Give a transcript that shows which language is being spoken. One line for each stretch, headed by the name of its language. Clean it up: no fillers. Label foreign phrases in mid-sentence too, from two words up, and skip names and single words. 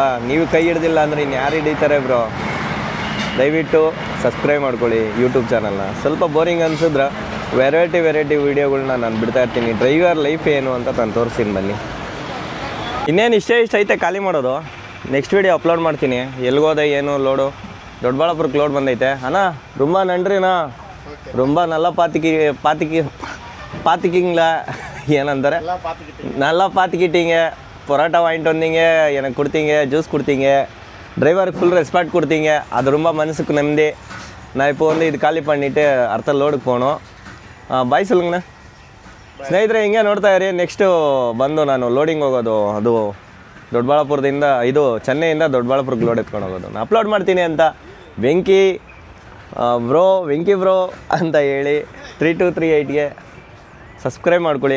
Kannada: ನೀವು ಕೈ ಹಿಡ್ದಿಲ್ಲ ಅಂದರೆ ಇನ್ನು ಯಾರು ಹಿಡಿತಾರೆ ಬ್ರೋ? ದಯವಿಟ್ಟು ಸಬ್ಸ್ಕ್ರೈಬ್ ಮಾಡ್ಕೊಳ್ಳಿ
English: YouTube channelನ.
Kannada: ಸ್ವಲ್ಪ ಬೋರಿಂಗ್ ಅನಿಸಿದ್ರೆ
English: variety videoಗಳ್ನ
Kannada: ನಾನು ಬಿಡ್ತಾ ಇರ್ತೀನಿ.
English: driver life
Kannada: ಏನು ಅಂತ ನಾನು ತೋರಿಸ್ತೀನಿ ಬನ್ನಿ. ಇನ್ನೇನು ಇಷ್ಟ ಐತೆ ಖಾಲಿ ಮಾಡೋದು.
English: next video upload
Kannada: ಮಾಡ್ತೀನಿ. ಎಲ್ಲಿಗೋದೆ ಏನು ಲೋಡು? ದೊಡ್ಡಬಳ್ಳಾಪುರಕ್ಕೆ ಲೋಡ್ ಬಂದೈತೆ ಅಣ್ಣ.
Tamil: ரொம்ப நன்றிண்ணா. ரொம்ப நல்லா பார்த்துக்கிங்களா ಏನಂತಾರೆ, நல்லா பார்த்துக்கிட்டீங்க. பரோட்டா வாங்கிட்டு வந்தீங்க, எனக்கு கொடுத்தீங்க, ஜூஸ் கொடுத்தீங்க, டிரைவருக்கு
English: full respect
Tamil: கொடுத்தீங்க. அது ரொம்ப மனசுக்கு நிம்மதி. நான் இப்போ வந்து இது ಖಾಲಿ பண்ணிவிட்டு அடுத்த ಲೋಡಿಗೆ போகணும். ಬಾಯ್ சொல்லுங்கண்ணಾ.
Kannada: ಸ್ನೇಹಿತರೆ ಹಿಂಗೆ ನೋಡ್ತಾ ಇರಿ. ನೆಕ್ಸ್ಟು ಬಂದು ನಾನು ಲೋಡಿಂಗ್ ಹೋಗೋದು. ಅದು ದೊಡ್ಡಬಳ್ಳಾಪುರದಿಂದ ಇದು ಚೆನ್ನೈಯಿಂದ ದೊಡ್ಡಬಳ್ಳಾಪುರಕ್ಕೆ ಲೋಡ್ ಎತ್ಕೊಂಡು ಹೋಗೋದು. ನಾನು ಅಪ್ಲೋಡ್ ಮಾಡ್ತೀನಿ ಅಂತ ವೆಂಕಿ ಬ್ರೋ ಅಂತ ಹೇಳಿ 3238ಗೆ ಸಬ್ಸ್ಕ್ರೈಬ್ ಮಾಡ್ಕೊಳ್ಳಿ.